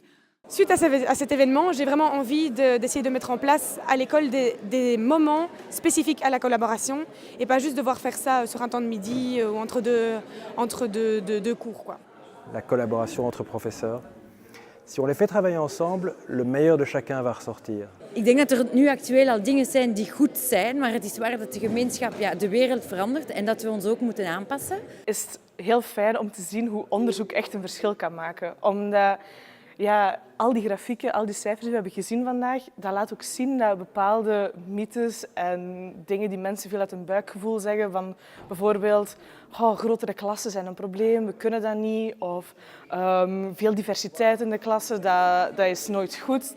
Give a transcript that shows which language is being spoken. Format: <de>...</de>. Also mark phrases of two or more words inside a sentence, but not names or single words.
<fr>Suite à cet événement, j'ai vraiment envie d'essayer de mettre en place à l'école des moments spécifiques à la collaboration et pas juste devoir faire ça sur un temps de midi ou entre deux cours, quoi. La collaboration entre professeurs. Si on les fait travailler ensemble, le meilleur de chacun va ressortir.</fr> <nl>Ik denk dat er nu actueel al dingen zijn die goed zijn, maar het is waar dat de gemeenschap, de wereld verandert en dat we ons ook moeten aanpassen. Is heel fijn om te zien hoe onderzoek echt een verschil kan maken. Omdat ja, al die grafieken, al die cijfers die we hebben gezien vandaag, dat laat ook zien dat bepaalde mythes en dingen die mensen veel uit hun buikgevoel zeggen, van bijvoorbeeld grotere klassen zijn een probleem, we kunnen dat niet, of veel diversiteit in de klassen, dat is nooit goed.</nl>